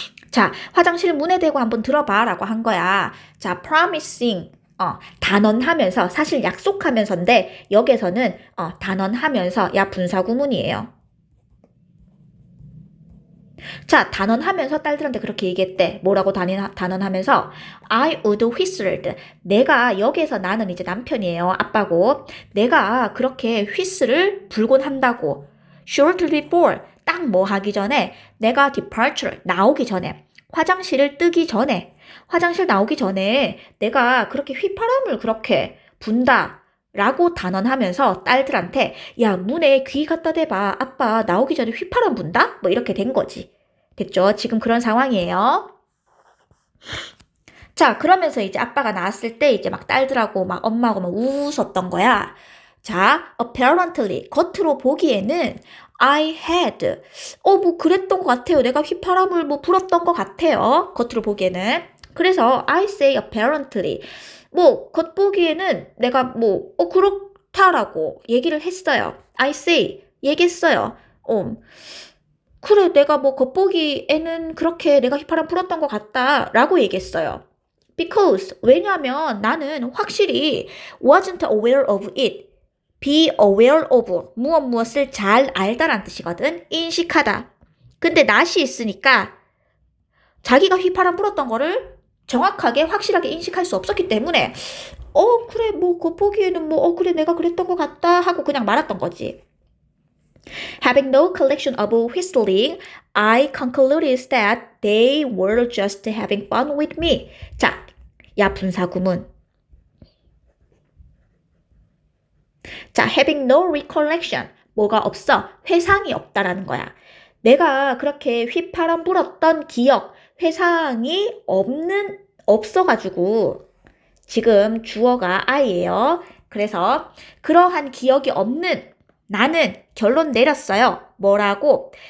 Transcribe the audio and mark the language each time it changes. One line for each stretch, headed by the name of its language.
Korean: 자, 화장실 문에 대고 한번 들어봐 라고 한 거야. 자, promising 단언하면서, 사실 약속하면서인데 여기서는 단언하면서, 야, 분사구문이에요. 자, 단언하면서 딸들한테 그렇게 얘기했대. 뭐라고 단언하면서
English: I would whistled.
Korean: 내가 여기에서 나는 이제 남편이에요. 아빠고. 내가 그렇게 휘슬을 불곤 한다고.
English: shortly before.
Korean: 딱 뭐 하기 전에 내가 departure 나오기 전에 화장실을 뜨기 전에 화장실 나오기 전에 내가 그렇게 휘파람을 그렇게 분다 라고 단언하면서 딸들한테 야, 문에 귀 갖다 대봐. 아빠 나오기 전에 휘파람 분다? 뭐 이렇게 된 거지. 됐죠? 지금 그런 상황이에요. 자, 그러면서 이제 아빠가 나왔을 때 이제 막 딸들하고 막 엄마하고 막 웃었던 거야. 자, apparently 겉으로 보기에는
English: I had
Korean: 뭐 그랬던 것 같아요. 내가 휘파람을 뭐 불었던 것 같아요. 겉으로 보기에는. 그래서
English: I say apparently
Korean: 뭐 겉보기에는 내가 뭐 그렇다라고 얘기를 했어요. I say 얘기했어요. 그래, 내가 뭐 겉보기에는 그렇게 내가 휘파람 불었던 것 같다 라고 얘기했어요.
English: Because,
Korean: 왜냐면 나는 확실히
English: wasn't aware of it.
Korean: be aware of 무엇을 잘 알다란 뜻이거든. 인식하다. 근데 not이 있으니까 자기가 휘파람 불었던 거를 정확하게 확실하게 인식할 수 없었기 때문에 그래 뭐 겉보기에는 뭐 그래 내가 그랬던 것 같다 하고 그냥 말았던 거지.
English: Having no collection of whistling, I concluded that they were just having fun with me.
Korean: 자, 야 분사구문. 자,
English: having no recollection.
Korean: 뭐가 없어? 회상이 없다라는 거야. 내가 그렇게 휘파람 불었던 기억, 회상이 없어가지고 지금 주어가 I예요. 그래서 그러한 기억이 없는 나는 결론 내렸어요. 뭐라고?